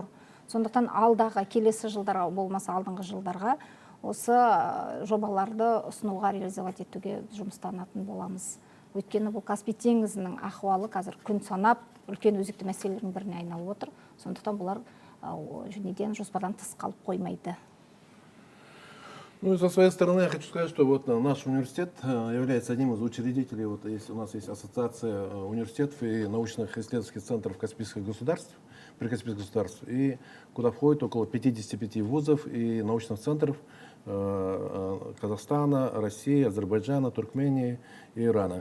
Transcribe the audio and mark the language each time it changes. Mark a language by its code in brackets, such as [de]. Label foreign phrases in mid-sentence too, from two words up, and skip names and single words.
[kk] Сондықтан алдағы келесі жылдарға болмаса алдыңғы жылдарға осы жобаларды ұсынуға реализовать етуге жұмыстанатын боламыз. Өйткені бұл Каспий теңізінің ахуалы қазір күн санап үлкен өзекті мәселелердің біріне айналып отыр. Сондықтан бұлар неден жоспардан тыс қалып қоймайды. [ru] Ну и со своей стороны я хочу сказать, что вот наш университет является одним из учредителей, вот у нас есть ассоциация университетов и научных исследовательских центров Каспийских государств, прикаспийских государств, и куда входит около 55 вузов и научных центров Казахстана, России, Азербайджана, Туркмении и Ирана.